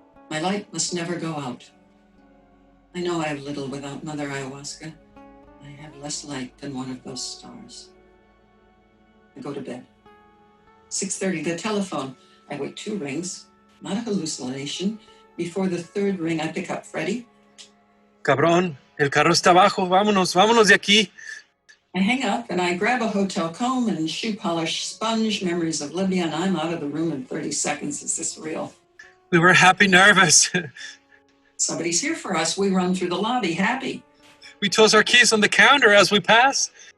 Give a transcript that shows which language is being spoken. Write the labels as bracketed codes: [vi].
[en] My light must never go out. I know I have little without Mother Ayahuasca. I have less light than one of those stars. I go to bed. 6:30, the telephone. I wait 2 rings. Not a hallucination. Before the 3rd ring, I pick up Freddie. [es] Cabrón, el carro está abajo. Vámonos, vámonos de aquí. [en] I hang up and I grab a hotel comb and shoe polish sponge, memories of Libya, and I'm out of the room in 30 seconds. Is this real? We were happy, nervous. Somebody's here for us. We run through the lobby, happy. We toss our keys on the counter as we pass.